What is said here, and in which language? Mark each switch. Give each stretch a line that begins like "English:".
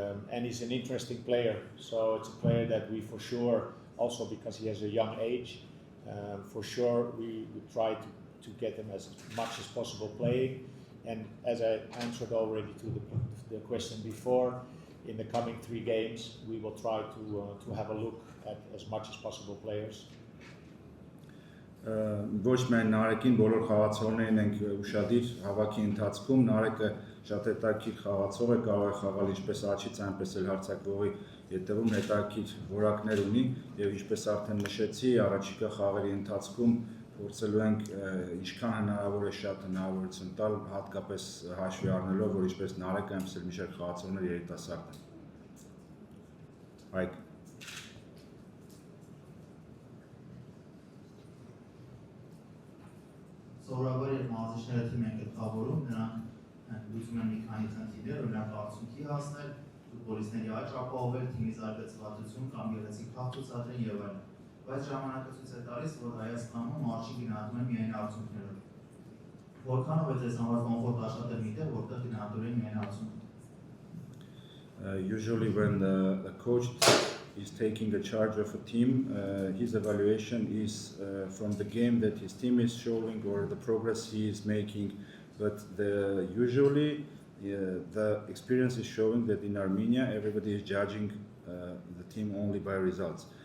English: And he's an interesting player, so it's a player that we for sure, also because he has a young age, for sure we try to get him as much as possible playing. And as I answered already to the question before, in the coming 3 games we will try to have a look at as much as possible players.
Armenian: Ոչ միայն Նարեկին, բոլոր խաղացողներին ենք ուշադիր հավաքի ընթացքում։ Նարեկը շատ հետաքրքիր խաղացող է, կարող է խաղալ ինչպես աչից, այնպես էլ հարձակվողի հետևում, հետաքրքիր որակներ ունի եւ ինչպես արդեն նշեցի, առաջիկա խաղերի ընթացքում փորձելու ենք ինչքան հնարավոր է շատ հնարավորություն տալ, հատկապես հաշվի առնելով, որ ինչպես Նարեկը, այնպես էլ մի շարք խաղացողներ երիտասարդ են։ Այք Սովորաբար երբ մարզիչները թիմ են գլխավորում, նրանք լուծում են մի քանի խնդիրներ, օրինակ արդյունքի հասնել, ֆուտբոլիստների աճ ապահովել, թիմի զարգացվածություն կամ գեղեցիկ խաղ ցուցադրել եւ այլն։ Բայց ժամանակը ցույց է տալիս, որ Հայաստանում արժի գնահատում են միայն արդյունքներով։ Որքանով է ձեզ համար կոմֆորտ աշխատել միտեղ, որտեղ գնահատում են միայն արդյունքը։
English: Usually when the coach is taking the charge of a team, his evaluation is from the game that his team is showing or the progress he is making, but usually the experience is showing that in Armenia everybody is judging the team only by results.